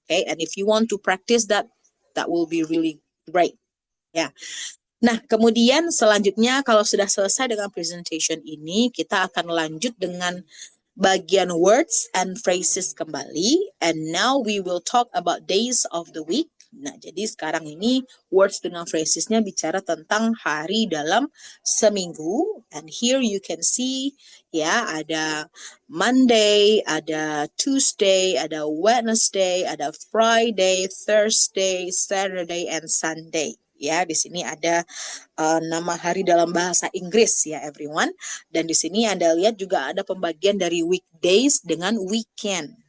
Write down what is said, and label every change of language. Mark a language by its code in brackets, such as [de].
[en] Okay, and if you want to practice that will be really great. [id] Ya. Nah, kemudian selanjutnya kalau sudah selesai dengan presentation ini, kita akan lanjut dengan bagian words and phrases kembali. [en] And now we will talk about days of the week. [id] Nah, jadi sekarang ini words dengan phrasesnya bicara tentang hari dalam seminggu. [en] And here you can see ya, ada Monday, ada Tuesday, ada Wednesday, ada Friday, Thursday, Saturday, and Sunday. [id] Ya, di sini ada nama hari dalam bahasa Inggris ya everyone. Dan di sini Anda lihat juga ada pembagian dari weekdays dengan weekend.